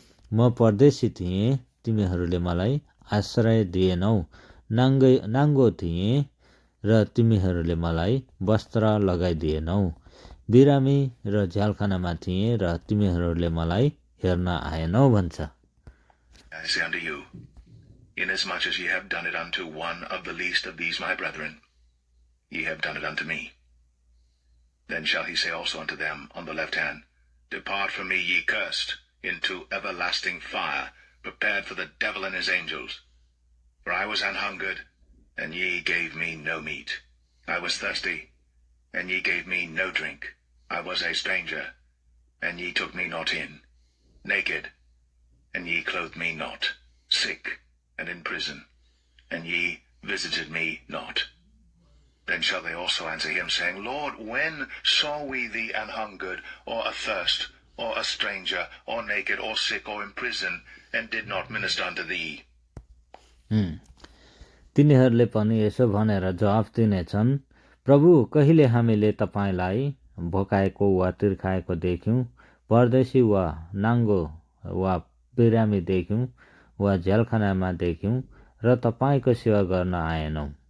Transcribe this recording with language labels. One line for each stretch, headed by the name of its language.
Nepali: म परदेशी थिएँ, तिमीहरूले मलाई आश्रय दिएनौ, नाङ्गो थिएँ र तिमीहरूले मलाई वस्त्र लगाइदिएनौ, बिरामी र झ्यालखानामा थिएँ र तिमीहरूले मलाई हेर्न आएनौ भन्छ।
English: I say unto you, inasmuch as ye have done it unto one of the least of these my brethren, ye have done it unto me. Then shall he say also unto them on the left hand, Depart from me, ye cursed, into everlasting fire, prepared for the devil and his angels. For I was an hungered, and ye gave me no meat. I was thirsty, and ye gave me no drink. I was a stranger, and ye took me not in. Naked, and ye clothed me not. Sick, and in prison, and ye visited me not. Then shall they also answer him, saying, Lord, when saw we thee an hungered, or athirst, or a stranger, or naked, or sick, or in prison, and did not minister unto thee?
Nepali: तिनीहरूले पनि यसो भनेर जवाफ दिनेछन्, प्रभु, कहिले हामीले तपाईँलाई भोकाएको वा तिर्खाएको देख्यौँ, परदेशी वा नाङ्गो वा बिरामी देख्यौँ वा झ्यालखानामा देख्यौँ र तपाईँको सेवा गर्न आएनौँ।